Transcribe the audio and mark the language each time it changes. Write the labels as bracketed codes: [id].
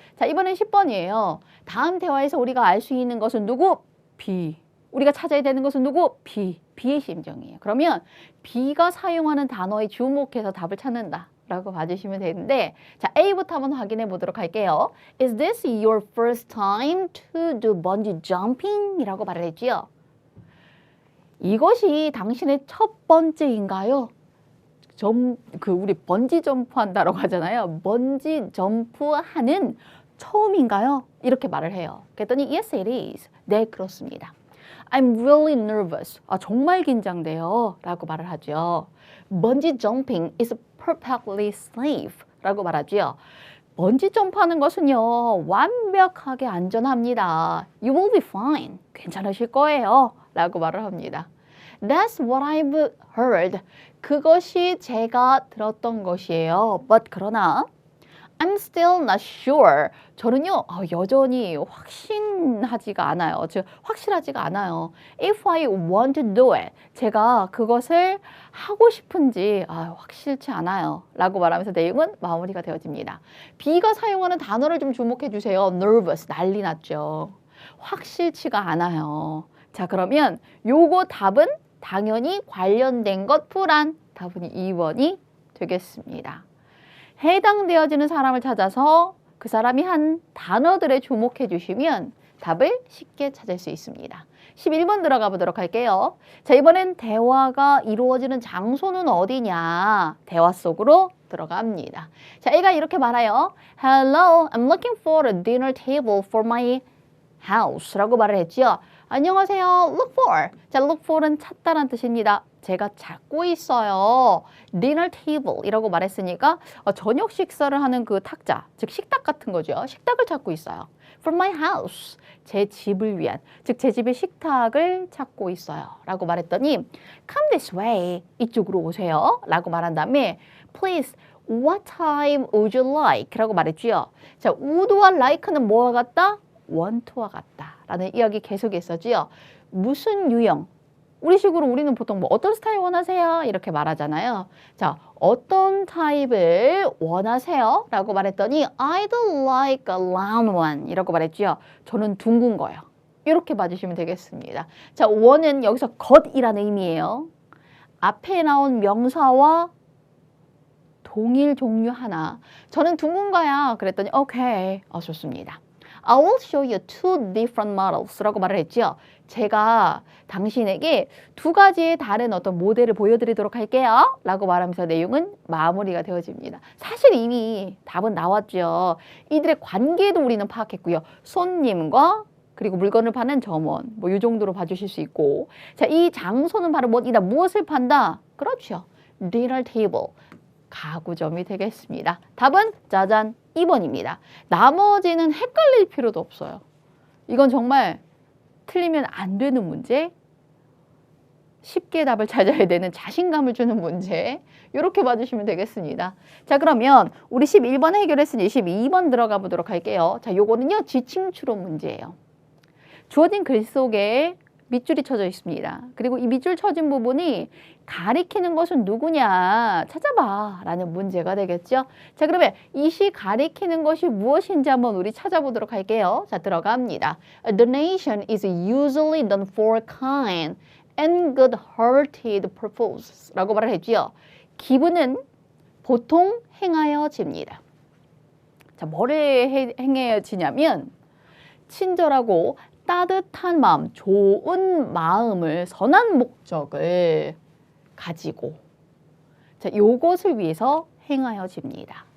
[ko] 자, 이번엔 10번이에요. 다음 대화에서 우리가 알 수 있는 것은 누구? B. 우리가 찾아야 되는 것은 누구? B. B의 심정이에요. 그러면 B가 사용하는 단어에 주목해서 답을 찾는다 라고 봐주시면 되는데, 자, A부터 한번 확인해 보도록 할게요. [en] Is this your first time to do bungee jumping? [ko] 이라고 말을 했지요. 이것이 당신의 첫 번째인가요? 우리 번지 점프 한다라고 하잖아요. 번지 점프하는 처음인가요? 이렇게 말을 해요. 그랬더니 [en] yes it is. [ko] 네, 그렇습니다. [en] I'm really nervous. [ko] 정말 긴장돼요. 라고 말을 하죠. [en] 번지 jumping is perfectly safe. [ko] 라고 말하죠. 번지 점프하는 것은요, 완벽하게 안전합니다. [en] You will be fine. [ko] 괜찮으실 거예요. 라고 말을 합니다. [en] That's what I've heard. [ko] 그것이 제가 들었던 것이에요. [en] But [ko] 그러나 [en] I'm still not sure. [ko] 저는요, 여전히 확신하지가 않아요. 즉, 확실하지가 않아요. [en] If I want to do it. [ko] 제가 그것을 하고 싶은지 확실치 않아요. 라고 말하면서 내용은 마무리가 되어집니다. B가 사용하는 단어를 좀 주목해 주세요. Nervous, 난리 났죠. 확실치가 않아요. 자, 그러면 요거 답은 당연히 관련된 것 불안. 답은 2번이 되겠습니다. 해당되어지는 사람을 찾아서 그 사람이 한 단어들에 주목해 주시면 답을 쉽게 찾을 수 있습니다. 11번 들어가 보도록 할게요. 자, 이번엔 대화가 이루어지는 장소는 어디냐? 대화 속으로 들어갑니다. 자, 얘가 이렇게 말해요. [en] Hello, I'm looking for a dinner table for my house [ko] 라고 말을 했죠. 안녕하세요. Look for. 자, look for은 찾다란 뜻입니다. 제가 찾고 있어요. dinner table 이라고 말했으니까 저녁 식사를 하는 그 탁자, 즉 식탁 같은 거죠. 식탁을 찾고 있어요. [en] For my house. [ko] 제 집을 위한, 즉 제 집의 식탁을 찾고 있어요. 라고 말했더니 [en] come this way. [ko] 이쪽으로 오세요. 라고 말한 다음에 [en] please, what time would you like? [ko] 라고 말했죠. 자, would와 like는 뭐와 같다? want와 같다 라는 이야기 계속했었지요. 무슨 유형? 우리식으로 우리는 보통 뭐 어떤 스타일 원하세요? 이렇게 말하잖아요. 자, 어떤 타입을 원하세요? 라고 말했더니 [en] I'd like a round one [ko] 이라고 말했죠. 저는 둥근 거요. 이렇게 봐주시면 되겠습니다. 자, 원은 여기서 것이라는 의미예요. 앞에 나온 명사와 동일 종류 하나. 저는 둥근 거야. 그랬더니 오케이. 좋습니다. [en] I will show you two different models [ko] 라고 말을 했죠. 제가 당신에게 두 가지의 다른 어떤 모델을 보여드리도록 할게요. 라고 말하면서 내용은 마무리가 되어집니다. 사실 이미 답은 나왔죠. 이들의 관계도 우리는 파악했고요. 손님과 그리고 물건을 파는 점원, 뭐 이 정도로 봐주실 수 있고, 자, 이 장소는 바로 뭐이다. 무엇을 판다? 그렇죠. dinner table. 가구점이 되겠습니다. 답은 짜잔 2번입니다. 나머지는 헷갈릴 필요도 없어요. 이건 정말 틀리면 안 되는 문제, 쉽게 답을 찾아야 되는 자신감을 주는 문제, 이렇게 봐주시면 되겠습니다. 자, 그러면 우리 11번 해결했으니 12번 들어가 보도록 할게요. 자, 요거는요 지칭 추론 문제예요. 주어진 글 속에 밑줄이 쳐져 있습니다. 그리고 이 밑줄 쳐진 부분이 가리키는 것은 누구냐 찾아봐 라는 문제가 되겠죠. 자, 그러면 이 시 가리키는 것이 무엇인지 한번 우리 찾아보도록 할게요. 자, 들어갑니다. [en] A donation is usually done for kind and good-hearted purposes [ko] 라고 말을 했죠. 기부는 보통 행하여집니다. 자, 뭐를 행해지냐면 친절하고 따뜻한 마음, 좋은 마음을, 선한 목적을 가지고 자, 요것을 위해서 행하여집니다.